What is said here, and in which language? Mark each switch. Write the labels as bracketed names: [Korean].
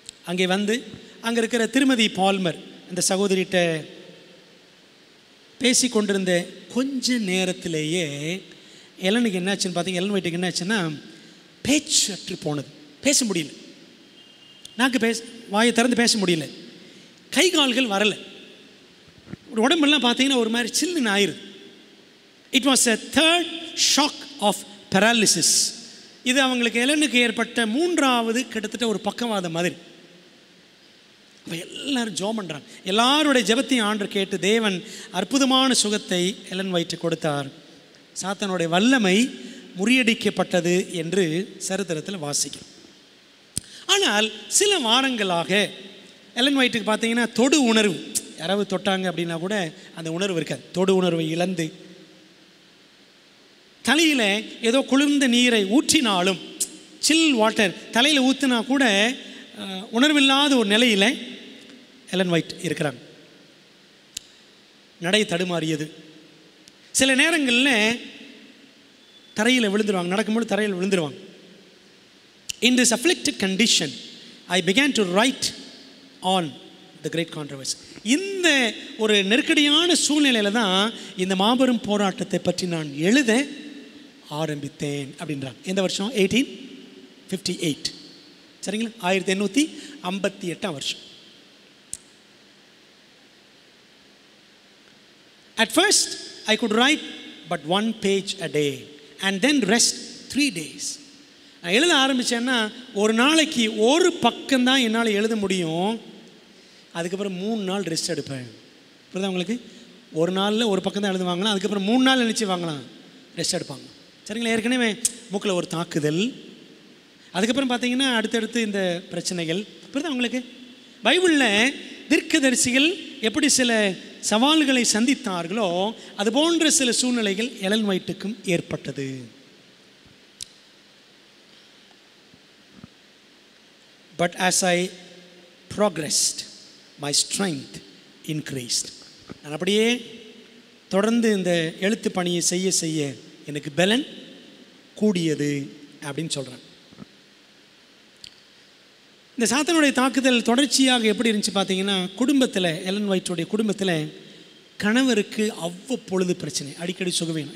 [Tamil] அங்கே வந்து அங்கே இருக்கிற திருமதி பால்மர் அந்த சகோதரிகிட்ட பேசி கொண்டிருந்த கொஞ்ச நேரத்திலேயே எலனுக்கு என்னாச்சுன்னு பார்த்தீங்க, எலன் ஒயிட்டுக்கு என்னாச்சுன்னா பேச்சு அற்று போனது, பேச முடியல, நாக்கு வாயை திறந்து பேச முடியல, கை கால்கள் வரலை, உடம்பெல்லாம் பார்த்தீங்கன்னா ஒரு மாதிரி சில்லுன்னு ஆயிடுது. [English] It was a third shock of paralysis. [Tamil] இது அவங்களுக்கு எலனுக்கு ஏற்பட்ட 3வது கிட்டத்தட்ட ஒரு பக்கவாதம் மாதிரி. அப்போ எல்லாரும் ஜெபம் பண்ணுறாங்க. எல்லாருடைய ஜெபத்தையும் ஆண்டவர் கேட்டு தேவன் அற்புதமான சுகத்தை எலன் ஒயிட்டு கொடுத்தார். சாத்தானுடைய வல்லமை முறியடிக்கப்பட்டது என்று சரித்திரத்தில் வாசிக்கும். ஆனால் சில வாரங்களாக எலன் ஒயிட்டுக்கு பார்த்தீங்கன்னா தொடு உணர்வு, யாராவது தொட்டாங்க அப்படின்னா கூட அந்த உணர்வு இருக்காது, தொடு உணர்வை இழந்து, தலையில் ஏதோ குளிர்ந்த நீரை ஊற்றினாலும், சில் வாட்டர் தலையில் ஊற்றினா கூட உணர்வில்லாத ஒரு நிலையில் எலன் ஒயிட் இருக்கிறாங்க. நடை தடுமாறியது. சில நேரங்களில் தரையில் விழுந்துருவாங்க, நடக்கும்போது தரையில் விழுந்துருவாங்க. [English] In this afflicted condition, I began to write on the great controversy. [Tamil] இந்த ஒரு நெருக்கடியான சூழ்நிலையில் தான் இந்த மாபெரும் போராட்டத்தை பற்றி நான் எழுத ஆரம்பித்தேன் அப்படின்றாங்க. எந்த வருஷம்? 1858. சரிங்களா? 1858 வருஷம். [English] At first, I could write but 1 page a day and then rest 3 days. [Tamil] நான் எழுத ஆரம்பித்தேன்னா ஒரு நாளைக்கு ஒரு பக்கம்தான் என்னால் எழுத முடியும். அதுக்கப்புறம் 3 நாள் ரெஸ்ட் எடுப்பேன். புரியுதா உங்களுக்கு? ஒரு நாளில் ஒரு பக்கம் தான் எழுதுவாங்களாம், அதுக்கப்புறம் 3 நாள் நினச்சி வாங்கலாம் ரெஸ்ட் எடுப்பாங்க. சரிங்களா? ஏற்கனவே மூக்கில் ஒரு தாக்குதல், அதுக்கப்புறம் பார்த்தீங்கன்னா அடுத்தடுத்து இந்த பிரச்சனைகள். புரியுதா உங்களுக்கு? பைபிளில் தீர்க்கதரிசிகள் எப்படி சில சவால்களை சந்தித்தார்களோ அது போன்ற சில சூழ்நிலைகள் எலன் ஒயிட்டுக்கும் ஏற்பட்டது. [English] But as I progressed, my strength increased. [Tamil] நான் அப்படியே தொடர்ந்து இந்த எழுத்து பணியை செய்ய செய்ய எனக்கு பலன் கூடியது அப்படின்னு சொல்கிறேன். இந்த சாத்தானுடைய தாக்குதல் தொடர்ச்சியாக எப்படி இருந்துச்சு பார்த்தீங்கன்னா, குடும்பத்தில் எலன் ஒயிட்டுடைய குடும்பத்தில் கணவருக்கு அவ்வப்பொழுது பிரச்சனை, அடிக்கடி சுகவீனம்.